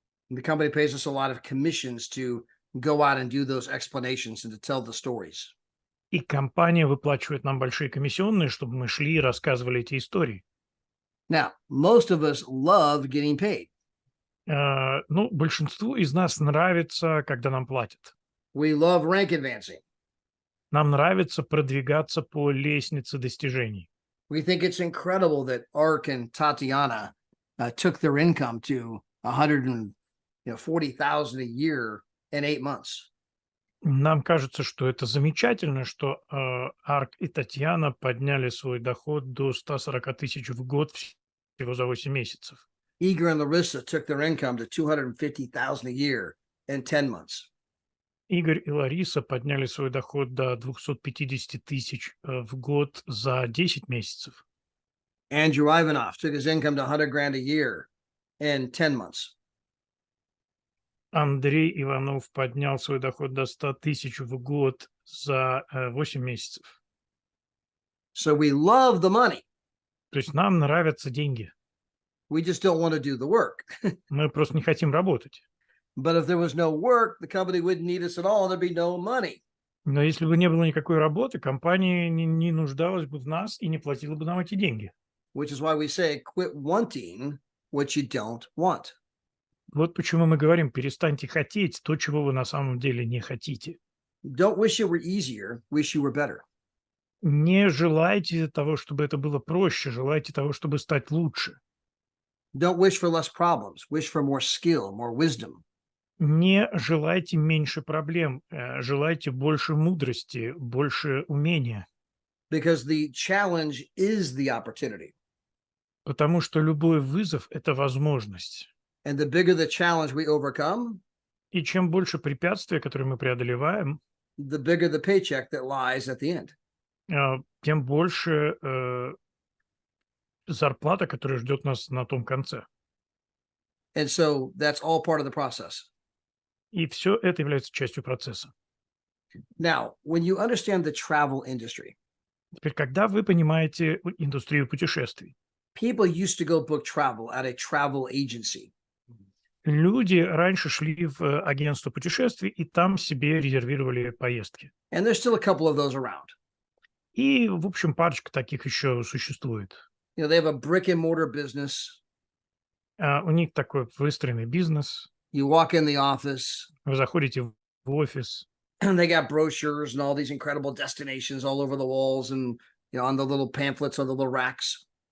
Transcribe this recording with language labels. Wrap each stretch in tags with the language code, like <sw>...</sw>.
<en>The company pays us a lot of commissions to go out and do those explanations and to tell the stories.</en> <ru>И компания выплачивает нам большие комиссионные, чтобы мы шли и рассказывали эти истории.</ru> <en>Now, most of us love getting paid.</en> <ru>Ну, большинству из нас нравится, когда нам платят.</ru> <en>We love rank advancing.</en> <ru>Нам нравится продвигаться по лестнице достижений.</ru> <en>We think it's incredible that Ark and Tatiana took their income to 140,000 a year in 8 months.</en> <ru>Нам кажется, что это замечательно, что Арк и Татьяна подняли свой доход до 140 тысяч в год всего за 8 месяцев.</ru> <en>Igor and Larissa took their income to 250,000 a year in 10 months.</en> <ru>Игорь и Лариса подняли свой доход до 250 тысяч в год за 10 месяцев.</ru> <en>Andrew Ivanov took his income to 100 grand a year in 10 months.</en> <ru>Андрей Иванов поднял свой доход до 100 тысяч в год за 8 месяцев.</ru> <en>So we love the money.</en> <ru>То есть нам нравятся деньги.</ru> <en>We just don't want to do the work.</en> <ru>Мы просто не хотим работать.</ru> <en>But if there was no work, the company wouldn't need us at all. There'd be no money.</en> <ru>Но если бы не было никакой работы, компания не нуждалась бы в нас и не платила бы нам эти деньги.</ru> <en>Which is why we say quit wanting what you don't want.</en> <ru>Вот почему мы говорим, перестаньте хотеть то, чего вы на самом деле не хотите.</ru> <en>Don't wish it were easier, wish you were better.</en> <ru>Не желайте того, чтобы это было проще, желайте того, чтобы стать лучше.</ru> <en>Don't wish for less problems, wish for more skill, more wisdom.</en> <ru>Не желайте меньше проблем, желайте больше мудрости, больше умения.</ru> <en>Because the challenge is the opportunity.</en> <ru>Потому что любой вызов– это возможность.</ru> <en>And the bigger the challenge we overcome,</en> <ru>И чем больше препятствий, которые мы преодолеваем,</ru> <en>the bigger the paycheck that lies at the end.</en> <ru>тем больше зарплата, которая ждет нас на том конце.</ru> <en>And so that's all part of the process.</en> <ru>И все это является частью процесса.</ru> <en>Now, when you understand the travel industry,</en> <ru>Теперь, когда вы понимаете индустрию путешествий,</ru> <en>People used to go book travel at a travel agency.</en> <ru>люди раньше шли в агентство путешествий и там себе резервировали поездки.</ru> <en>And there's still a couple of those around.</en> <ru>И, в общем, парочка таких еще существует.</ru> <en>You know, they have a brick and mortar business.</en> <ru>У них такой выстроенный бизнес.</ru> <en>You walk in the office,</en> <ru>Вы заходите в офис,</ru> <en>and they got brochures and all these incredible destinations all over the walls and, on the little pamphlets on the little racks.</en>